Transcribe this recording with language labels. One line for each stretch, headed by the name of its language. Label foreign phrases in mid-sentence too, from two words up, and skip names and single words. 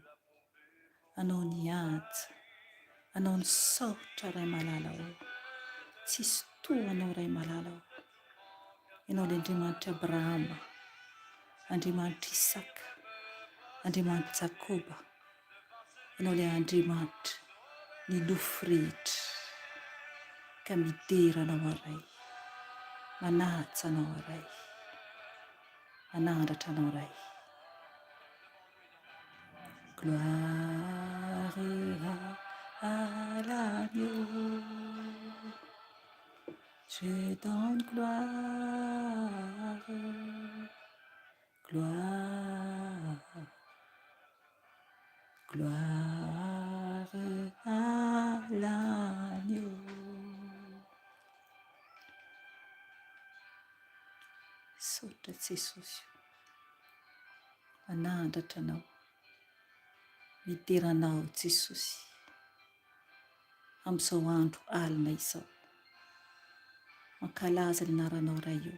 Malagasy: anao ny anja, anao ny saotra ray malalao, tsisy tohanao ray malalao, ianao ilay Andriamanitra Abrahama, Andriamanitra Isaka, Andriamanitra Jakoba, ianao ilay Andriamanitra ny lofo rehetra, ka midera anao aray, manaja anao aray, manandratra anao aray.
French: Gloire à l'agneau, je donne gloire, gloire, gloire à l'agneau.
Malagasy: Saotra Jesosy, manandratra anao, mideranao Jesosy, amin'izao andro alina izao, mankalaza ny anaranao iray io,